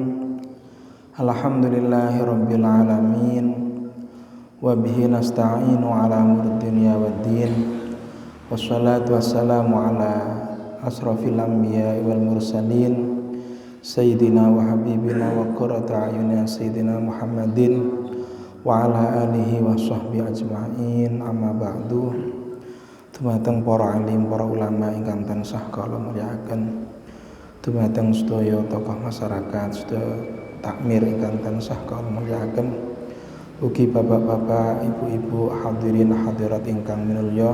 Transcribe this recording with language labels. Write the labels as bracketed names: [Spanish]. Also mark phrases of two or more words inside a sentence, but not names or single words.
[Arabic] الحمد لله رب العالمين وبه نستعين على أمور الدنيا والدين. والصلاة والسلام على أشرف الأنبياء والمرسلين سيدنا وحبيبنا وقرة أعيننا سيدنا محمد وعلى آله وصحبه أجمعين. أما بعد. [Javanese] Dumateng para alim, para ulama ingkang tansah kula mulyakaken, dumateng sedaya tokoh masyarakat, sedaya takmir ingkang tansah kula mulyakaken, ugi bapak-bapak, ibu-ibu, hadirin hadirat ingkang minulya.